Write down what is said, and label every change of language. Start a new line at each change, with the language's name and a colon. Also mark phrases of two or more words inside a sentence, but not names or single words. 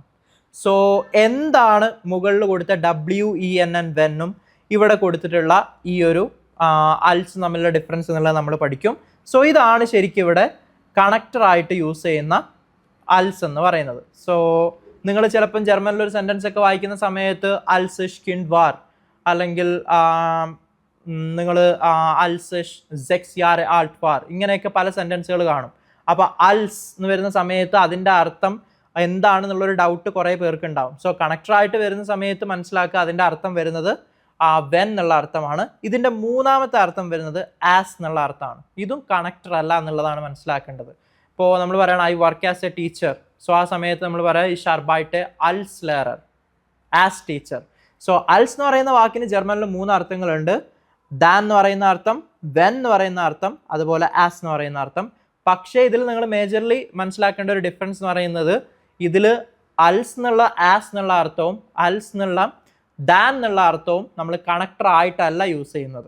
Malayalam: സോ എന്താണ് മുകളിൽ കൊടുത്ത WENN വെന്നും ഇവിടെ കൊടുത്തിട്ടുള്ള ഈ ഒരു അൽസ് തമ്മിലുള്ള ഡിഫറൻസ് എന്നുള്ളത് നമ്മൾ പഠിക്കും. സോ ഇതാണ് ശരിക്കും ഇവിടെ കണക്ടറായിട്ട് യൂസ് ചെയ്യുന്ന അൽസ് എന്ന് പറയുന്നത്. സോ നിങ്ങൾ ചിലപ്പം ജർമ്മനിലൊരു സെൻറ്റൻസ് ഒക്കെ വായിക്കുന്ന സമയത്ത്
German: als ich Kind war,
Malayalam: അല്ലെങ്കിൽ നിങ്ങൾ
German: als ich 6 Jahre alt war,
Malayalam: ഇങ്ങനെയൊക്കെ പല സെൻറ്റൻസുകൾ കാണും. അപ്പോൾ അൽസ് എന്ന് വരുന്ന സമയത്ത് അതിൻ്റെ അർത്ഥം എന്താണെന്നുള്ളൊരു ഡൗട്ട് കുറേ പേർക്ക് ഉണ്ടാവും. സോ കണക്ടറായിട്ട് വരുന്ന സമയത്ത് മനസ്സിലാക്കുക അതിൻ്റെ അർത്ഥം വരുന്നത് വെൻ എന്നുള്ള അർത്ഥമാണ്. ഇതിൻ്റെ 3ാമത്തെ അർത്ഥം വരുന്നത് ആസ് എന്നുള്ള അർത്ഥമാണ്. ഇതും കണക്ടർ അല്ല എന്നുള്ളതാണ് മനസ്സിലാക്കേണ്ടത്. ഇപ്പോൾ നമ്മൾ പറയണം
English: I work as a teacher.
Malayalam: സോ ആ സമയത്ത് നമ്മൾ പറയാം
German: ich arbeite als Lehrer,
English: as teacher.
Malayalam: സോ അൽസ് എന്ന് പറയുന്ന വാക്കിന് ജർമ്മനിൽ 3 അർത്ഥങ്ങളുണ്ട്. ദാൻ എന്ന് പറയുന്ന അർത്ഥം, വെൻ എന്ന് പറയുന്ന അർത്ഥം, അതുപോലെ ആസ് എന്ന് പറയുന്ന അർത്ഥം. പക്ഷേ ഇതിൽ നിങ്ങൾ മേജർലി മനസ്സിലാക്കേണ്ട ഒരു ഡിഫറൻസ് എന്ന് പറയുന്നത് ഇതിൽ അൽസ് എന്നുള്ള ആസ് എന്നുള്ള അർത്ഥവും അൽസ് എന്നുള്ള ദാൻ എന്നുള്ള അർത്ഥവും നമ്മൾ കണക്ടർ ആയിട്ടല്ല യൂസ് ചെയ്യുന്നത്.